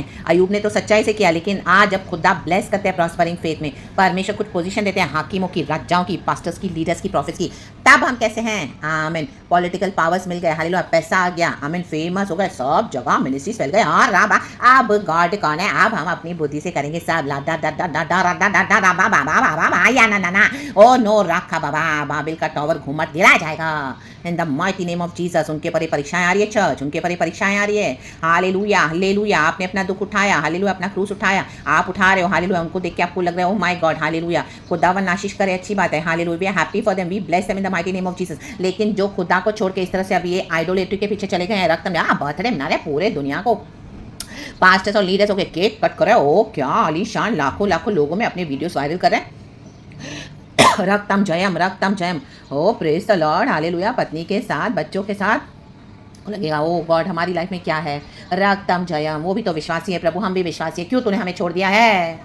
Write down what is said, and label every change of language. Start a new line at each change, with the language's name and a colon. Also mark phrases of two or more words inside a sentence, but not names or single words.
Hindi: अयूब ने तो सच्चाई से किया, लेकिन आज जब खुदा ब्लेस करते हैं
English: prospering faith
Hindi: में, परमेश्वर कुछ पोजीशन देते हैं हाकिमों की, राजाओं की, पास्टर्स की, लीडर्स की, प्रॉफिट्स की, तब हम कैसे हैं? आमीन।
English: political powers
Hindi: मिल गए। हालेलुया। पैसा आ गया। आमीन। फेमस हो गए, सब जगह मिनिस्ट्रीज फैल गए। और राबा अब गॉड कौन है? अब हम अपनी बुद्धि से करेंगे सब। ला दा दा दा दा दा दा दा दा दा बा बा बा बा बा या ना ना ना। ओ नो रखा बाबा, बाबिल का टावर घुमट गिराया जाएगा
English: in the mighty name of Jesus.
Hindi: उनके पर परीक्षाएं आ रही है चर्च, उनके पर परीक्षाएं आ रही है। हालेलुया। हालेलुया, आपने अपना दुख उठाया, हालेलुया, अपना क्रूस उठाया, आप उठा रहे हो, हालेलुया, उनको देख के आपको लग रहा है,
English: oh my God,
Hindi: हालेलुया, खुदावन आशीष करे, अच्छी बात है, हालेलुया,
English: we are happy for them, we bless them in the mighty name of Jesus.
Hindi: लेकिन जो खुदा को छोड़ के इस तरह से अभी ये आइडोलेट्री के पीछे चले गए हैं, रक्त में बर्थडे मना रहे पूरे दुनिया को पास्टर्स और लीडर्स होके
English: cake cut
Hindi: कर रहे हैं, ओ क्या आलीशान, लाखों लाखों लोगों में अपने
English: videos viral
Hindi: कर रहे हैं।
Telugu: రక్తం జయం,
English: O praise the Lord,
Hindi: हालेलुया, पत्नी के साथ, बच्चों के साथ लगेगा,
English: O God
Hindi: हमारी लाइफ में क्या है,
Telugu: రక్తం జయం,
Hindi: वो भी तो विश्वासी है प्रभु, हम भी विश्वासी है, क्यों तूने हमें छोड़ दिया है?